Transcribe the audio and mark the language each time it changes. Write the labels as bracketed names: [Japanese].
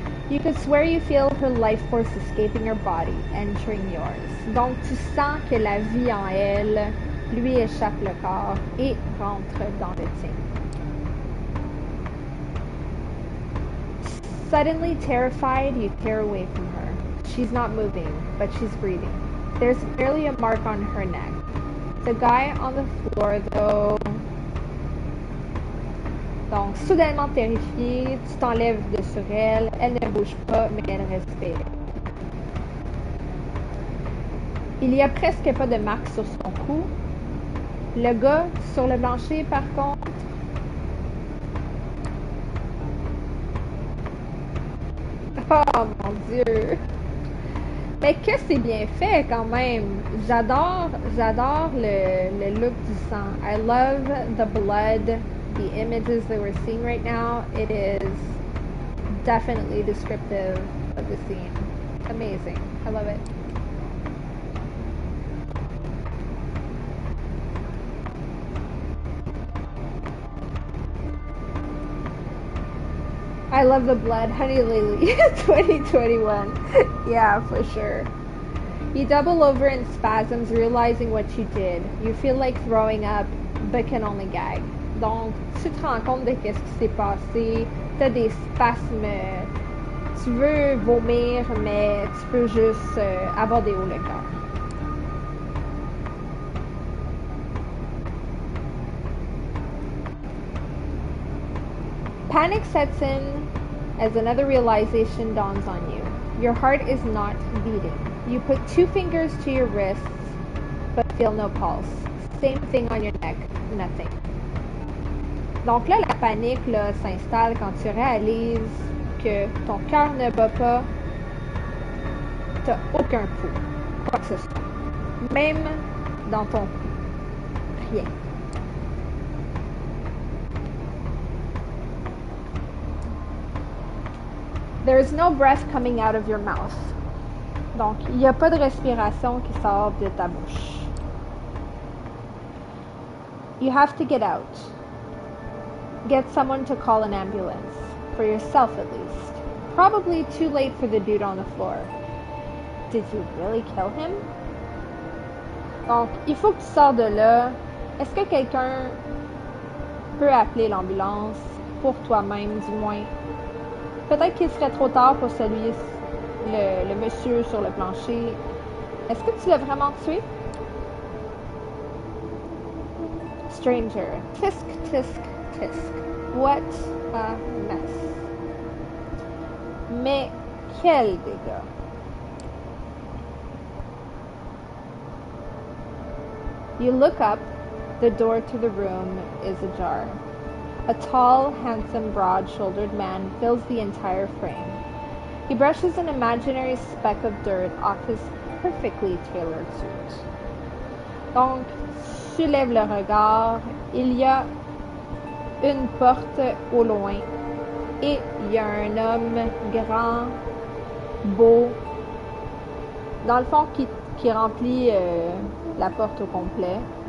[English] You could swear you feel her life force escaping her body, entering yours. [French] Donc tu sens que la vie en elle lui échappe le corps et rentre dans le tien. [English] Suddenly terrified, you tear away from her. She's not moving, but she's breathing. There's barely a mark on her neck. The guy on the floor, though... [French] Donc, soudainement terrifiée, tu t'enlèves de sur elle. Elle ne bouge pas, mais elle respire. Il y a presque pas de marque sur son cou. Le gars sur le plancher, par contre, oh mon Dieu! Mais que c'est bien fait quand même! J'adore le look du sang. [English] I love the blood, the images that we're seeing right now. It is definitely descriptive of the scene. Amazing. I love it. I love the blood, Honey Lily, 2021. Yeah, for sure. You double over in spasms, realizing what you did. You feel like throwing up, but can only gag. [French] Donc, tu te rends compte de qu'est-ce qui s'est passé. T'as des spasmes. Tu veux vomir, mais tu peux juste avoir des hauts le cœur. [English] Panic sets in as another realization dawns on you. Your heart is not beating. You put 2 fingers to your wrists, but feel no pulse. Same thing on your neck, nothing. [French] Donc là, la panique là, s'installe quand tu réalises que ton cœur ne bat pas, t'as aucun pouls, quoi que ce soit. Même dans ton cou. Rien. [English] There is no breath coming out of your mouth. [French] Donc, il n'y a pas de respiration qui sort de ta bouche. [English] You have to get out. Get someone to call an ambulance. For yourself, at least. Probably too late for the dude on the floor. Did you really kill him? [French] Donc, il faut que tu sors de là. Est-ce que quelqu'un peut appeler l'ambulance? Pour toi-même, du moins. Peut-être qu'il serait trop tard pour celui, le monsieur sur le plancher. Est-ce que tu l'as vraiment tué? [English] Stranger. Tisk, tisk, tisk. What a mess. [French] Mais quel dégât. [English] You look up. The door to the room is ajar. A tall, handsome, broad-shouldered man fills the entire frame. He brushes an imaginary speck of dirt off his perfectly tailored suit. [French] Donc, tu lèves le regard, il y a une porte au loin et il y a un homme grand, beau, dans le fond qui remplit la porte au complet.